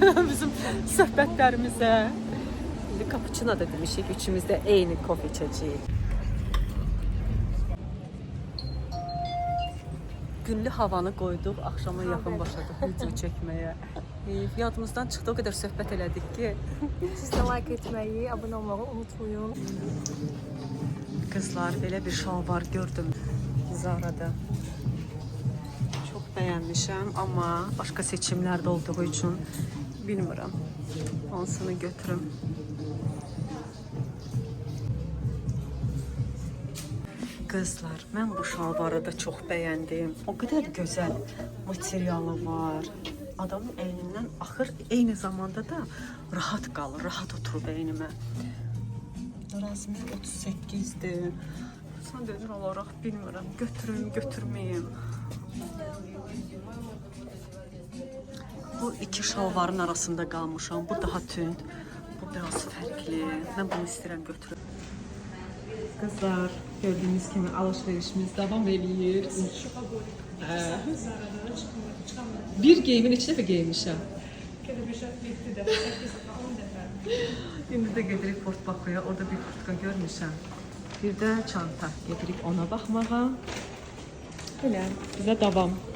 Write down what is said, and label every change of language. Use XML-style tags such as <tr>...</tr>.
<az>Bizim söhbətlərimizə. Cappuccino da demişik, üçümüz də eyni kofe içəcəyik. Günlü havanı qoyduq, axşama yaxın başladıq video çəkməyə. Yadımızdan çıxdı, o qədər söhbət elədik ki. Siz də like etməyi, abunə olmağı unutmayın. Qızlar, belə bir şalvar gördüm Zara'da. Çox bəyənmişəm, amma başqa seçimlər də olduğu üçün bilmirəm. Hansını götürüm. Qızlar, mən bu şalvarı da çox bəyəndim. O qədər gözəl materialı var. Adamın əynindən axır, eyni zamanda da rahat qalır, rahat oturur əynimə. Razmi 38-dir. Sadəcə olaraq bilmirəm, götürüm, götürməyim. Bu iki şalvarın arasında qalmışam. Bu daha tünd, bu biraz fərqli. Mən bunu istəyirəm götürüm.</az> <tr>Kızlar, gördüğünüz kimi alışverişimiz devam ediyor. Bir game'in içine mi giymişəm?</tr> <az>İndi də gedirik Port Bakuya, orada bir kurtka görmüşəm. Bir də çanta, gedirik ona baxmağa. Belə, bizə davam.</az>